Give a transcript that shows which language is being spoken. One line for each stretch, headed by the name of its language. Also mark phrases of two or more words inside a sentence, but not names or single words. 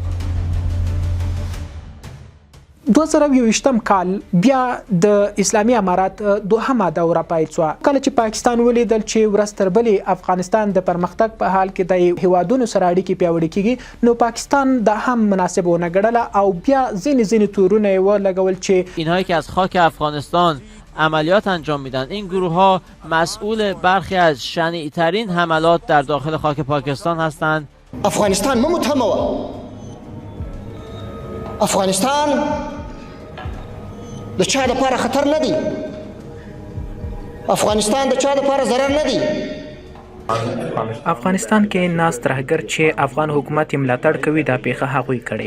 Pashto: 2021 کال بیا د اسلامي امارات دوهمه دوره پیل شوه. کله چې پاکستان ولیدل چې ورځ تر بلې افغانستان د پرمختګ په حال کې د هیوادونو سره اړیکې پیاوړې کیږي نو پاکستان دا هم مناسب ونه ګڼله او بیا ځینې تورونه یې ولګول چې
Persian: اینهایی که از خاک افغانستان عملیات انجام میدن این گروه ها مسئول برخی از شنیع‌ترین حملات در داخل خاک پاکستان هستند.
Pashto: افغانستان متهمه افغانستان د چا لپاره خطر نه دی. افغانستان د چا لپاره ضرر نه دی. افغانستان کې ناس ترهګر چې افغان حکومت ملاتړ کوي دا پیښه هغوی کړي.